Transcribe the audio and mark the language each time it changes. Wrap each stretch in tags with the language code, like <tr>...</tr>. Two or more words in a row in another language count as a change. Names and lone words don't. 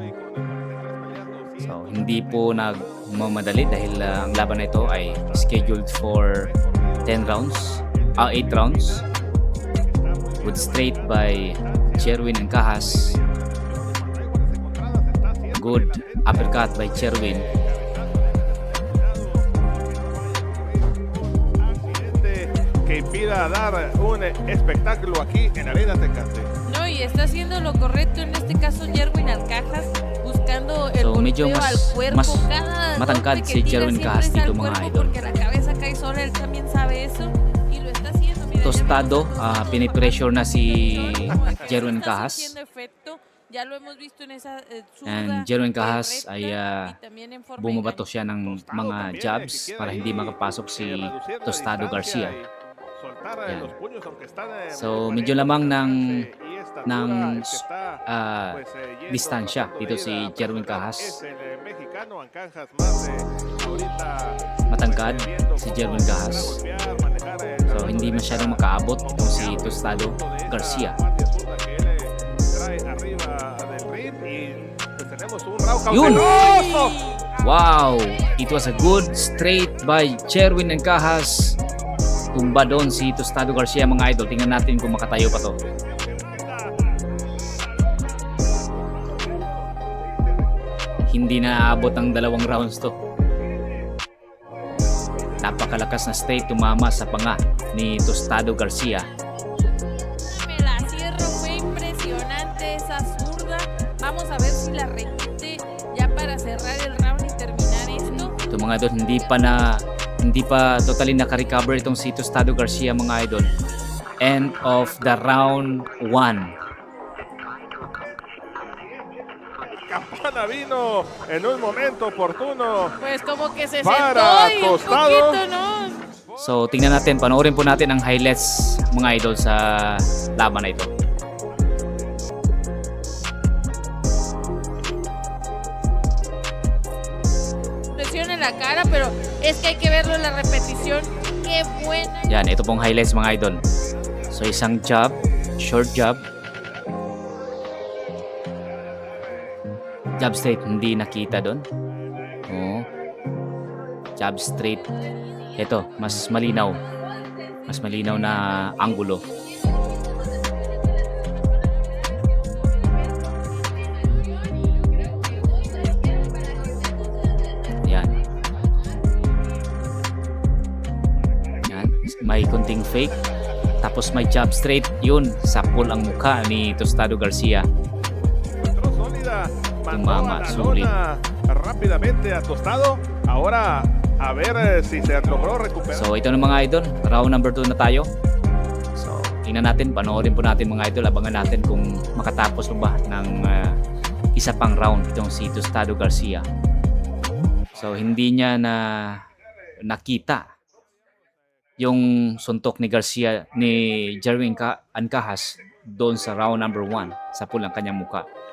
<tl>So hindi po nagmamadali dahil ang laban na ito ay</tl> <en>scheduled for 8 rounds. Good straight by Jerwin Encahas. Good uppercut by Jerwin.</en> <es>Que impida dar un espectáculo aquí en Arena Tecate. No, y está haciendo lo correcto en este caso Jerwin Encahas, buscando el golpeo al cuerpo. Cada</es> <tl>matangkad</tl> <es>golpe</es> <tl>si</tl> <es>que Jerwin tira Encahas siempre es</es> <tl>dito</tl> <es>al</es> <tl>mga</tl> <es>cuerpo,</es> <tl>idol.</tl> <es>porque la cabeza cae sola, él también sabe eso y lo está haciendo. Mira,</es> <tl>Tostado,</tl> <es>ya</es> <tl>pinipressure na si</tl> <es>como el</es> <tl>Jerwin</tl> <es>está</es> <tl>Encahas.</tl> <es>haciendo efecto. Ya lo hemos visto en esa</es> <tl>And Jerwin Encahas ay bumabato siya ng mga jabs para hindi makapasok si Tostado Garcia. Yan. So medyo lamang ng distansya dito si Jerwin Encahas. Matangkad si Jerwin Encahas. So hindi masyadong makaabot itong si Tostado Garcia. Yun!</tl> <en>Wow! It was a good straight by Jerwin Encahas.</en> <tl>Tumba doon si Tostado Garcia mga idol. Tingnan natin kung makatayo pa to. Hindi na aabot ang 2 rounds to. Napakalakas na straight tumama sa panga ni Tostado Garcia.</tl> <es>me la cierro, fue impresionante esa zurda. Vamos a ver si la repite ya para cerrar el round y terminar esto.</es> <tl>Ito mga idol, hindi pa totally naka-recover itong si Tostado Garcia mga idol.</tl> <en>End of the round 1.</en> <es>Campana Tostada vino en un momento oportuno. Pues como que se</es> <tl>Para</tl> <es>sentó y un</es> <tl>Tostado.</tl> <es>poquito, ¿no?</es> <tl>So tingnan natin, panoorin po natin ang highlights mga idol sa laban na ito.</tl> <es>Presión en la cara, pero es que hay que verlo en la repetición. Qué buena.</es> <tl>Yan, ito pong highlights mga idol. So isang jab, short jab. Jab straight, hindi nakita doon. Oo. Jab straight. Ito, mas malinaw. Mas malinaw na anggulo. Yan. Yan. May konting fake. Tapos may jab straight. Yun, sapol ang mukha ni Tostado Garcia.</tl> <es>Entró sólida, mandó</es> <tl>Tumama,</tl> <es>a la</es> <tl>sulit.</tl> <es>lona rápidamente a Tostado. Ahora a ver si se logró recuperar.</es> <tl>So ito na mga idol, round number 2 na tayo. So tingnan natin, panoorin po natin mga idol, abangan natin kung makatapos mo ba ng isa pang round itong si Tostado Garcia. So hindi niya na nakita yung suntok ni Garcia ni Jerwin Ancahas doon sa round number 1 sa pulang kanyang muka.</tl>